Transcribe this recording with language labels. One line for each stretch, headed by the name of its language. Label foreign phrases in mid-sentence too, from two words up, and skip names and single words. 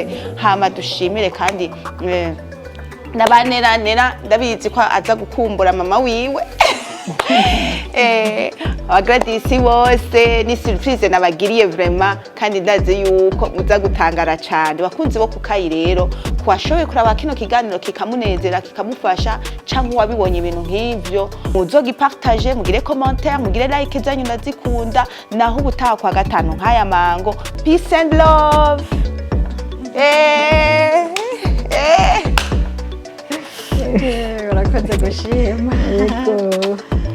Rundi: Hama dushimire kandi nabanera ndabizi ko aza gukumbura mama wiwe abagradisi bose ni surprise nabagiriye vraiment kandi ndazi yuko muza gutangara cyane bakunzi bo kukayi rero kwashoboye kuraba kino kiganiro kikamunezera kikamufasha canke wabibonye ibintu nk'ivyo muzogipartage mugire commentaire mugire like zanyu ndazikunda naho ubutaha kwa gatanu nk'aya mango
English: peace and love
Rundi: urakoze gushima Yego.